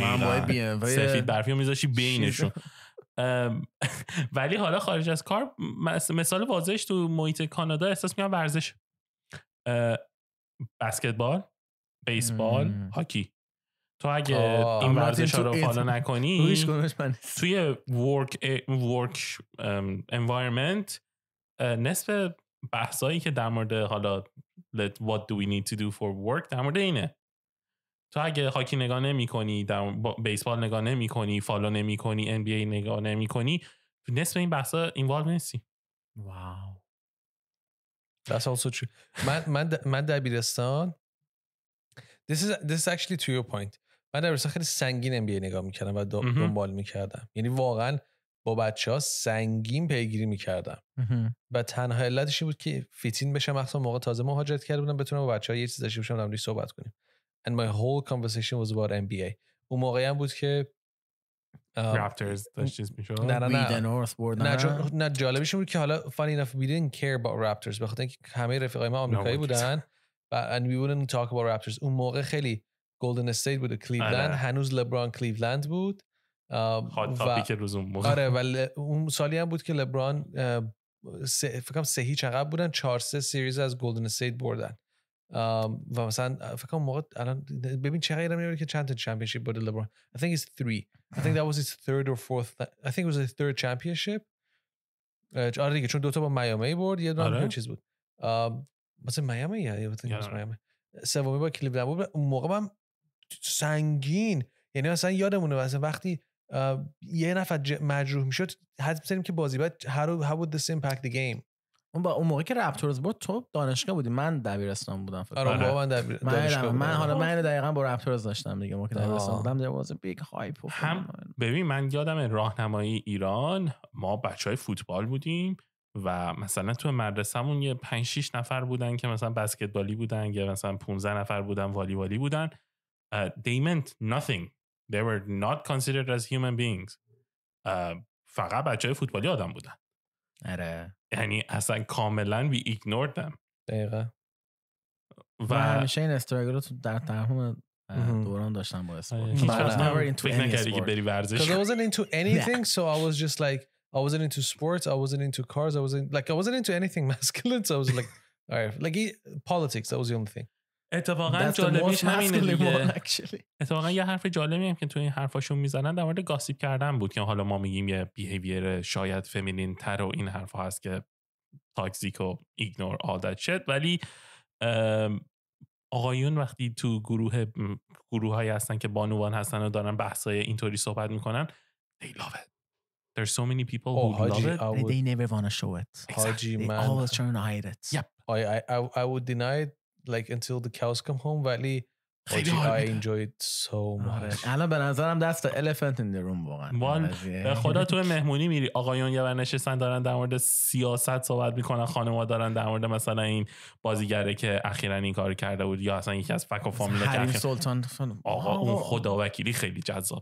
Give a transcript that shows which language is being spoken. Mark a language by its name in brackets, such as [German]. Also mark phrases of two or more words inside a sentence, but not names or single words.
[Persian] من باید بیام. سفید برفی می‌ذاشی بینشون. ولی حالا خارج از کار مثال واضحش تو محیط کانادا احساس می‌کنم ورزش، بسکتبال، بیسبال، هاکی. تو اگه این ورزش‌ها رو فالو نکنی توی [English] work environment [Persian] نصف بحثایی که در مورد حالا [English] what do we need to do for work [Persian] در مورد اینه. تو اگه هاکی نگاه نمی‌کنی، بیسبال نگاه نمی‌کنی، فالو نمی‌کنی، NBA نگاه نمی‌کنی، تو نصف این بحثا اینوالو نیستی. واو. [English] That's also true. [Persian] من دبیرستان [English] This is actually to your point. [Persian] من دبیرستان خیلی سنگین NBA نگاه می‌کردم و دنبال می‌کردم. یعنی واقعا با بچه‌ها سنگین پیگیری می‌کردم. و تنها علتش بود که فیتین بشم، مثلا موقع تازه مهاجرت کرده بودم بتونم با بچه‌ها یه چیز داشته باشم در موردش صحبت کنیم. [English] And my whole conversation was about NBA. [Persian] اون موقعی هم بود که Raptors داشتیز میشد. نه جالبش بود که حالا [English] funny enough we didn't care about Raptors [Persian] بخاطر اینکه همه رفیقای ما آمریکایی بودن [English] and we wouldn't talk about Raptors. [Persian] اون موقع خیلی Golden State بود و کلیولند، هنوز لبران کلیولند بود. [English] hot topic [Persian] روزون موقع. آره ولی اون سالی هم بود که لبران فکر کنم 3-0 عقب بودن، 4-3 سریز از گلدن استیت بردن. و مثلا فکر کنم موقع الان ببین چه غیرم میاد که چند تا چمپیونشیپ برده لبران. [English] I think it's 3. I think that was his third or fourth. I think it was his third championship. [Persian] آره دیگه چون دوتا با میامی برد، یه دونه چیز بود. مثلا میامی یا میامی. سومی با کلیولند بود. اون موقع من سنگین، یعنی مثلا یادمونه مثلا وقتی یه نفر مجروح میشد حد می‌زدیم که بازی بعد [English] how would this impact the game. [Persian] اون موقع که رپتورز بود تو دانشگاه بودی، من دبیرستان بودم فکر کنم. آره من دانشگاه من حالا من دقیقاً با رپتورز داشتم دیگه، موقع دبیرستان بودم [English] there was a big hype. [Persian] هم ببین من یادم راهنمایی ایران ما بچهای فوتبال بودیم و مثلا تو مدرسه‌مون یه 5-6 نفر بودن که مثلا بسکتبالی بودن یا مثلا 15 نفر بودن والیبالی بودن. [English] They meant nothing. They were not considered as human beings. [Persian] فقط بچهای فوتبالی آدم بودن. آره. یعنی اصلا کاملا [English] we ignored them. [Persian] دقیقا. و همیشه این استراگل رو در تمام دوران داشتم با اسپورت. فکر نکردی که بری ورزش. [English] Because I wasn't into anything, so I was just like I wasn't into sports, I wasn't into cars, I wasn't into anything masculine, so I was like all right, like politics, that was the only thing. [Persian] اتفاقا جالبیش همینه دیگه. اتفاقا یه حرف جالبی هم که تو این حرفاشون میزنن در مورد گاسیپ کردن بود که حالا ما میگیم یه بیهیویر شاید فمینین تر و این حرفا هست که تاکسیک و ایگنور [English] all that shit، [Persian] ولی آقایون وقتی تو گروه‌هایی هستن که بانوان هستن و دارن بحثای اینطوری صحبت میکنن [English] they love it. There's so many people who love it. They never want to show it. Haji, They man. always trying to hide it. Yep. I would deny it like until the cows come home, ولی I enjoy it so much. [Persian] الان به نظرم دست [English] elephant in the room [Persian] واقعا. به خدا تو مهمونی میری آقایون یه ور نشستن دارن در مورد سیاست صحبت میکنن، خانم‌ها دارن در مورد مثلا این بازیگره که اخیراً این کار کرده بود یا اصلا یکی از فک و فامیلا که حریم سلطان آقا اون خداوکیلی خیلی جذاب.